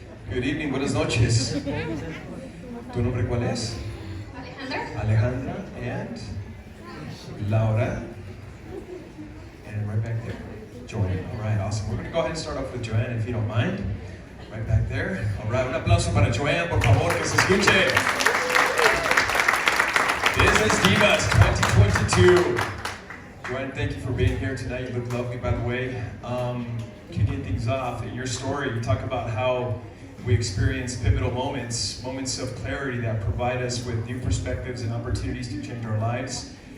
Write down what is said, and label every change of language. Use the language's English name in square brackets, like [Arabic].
[Spanish] Good evening, buenas noches. ¿Tu nombre cuál es? Alejandra. [English] Alejandra and Laura. And right back there, Joanne. All right, awesome. We're going to go ahead and start off with Joanne, if you don't mind. Right back there. [Spanish] All right, un aplauso para Joanne, por favor, que se escuche. [English] This is Divas 2022. Joanne, thank you for being here tonight. You look lovely, by the way. Kicking things off, in your story, you talk about how we experience pivotal moments, moments of clarity that provide us with new perspectives and opportunities to change our lives.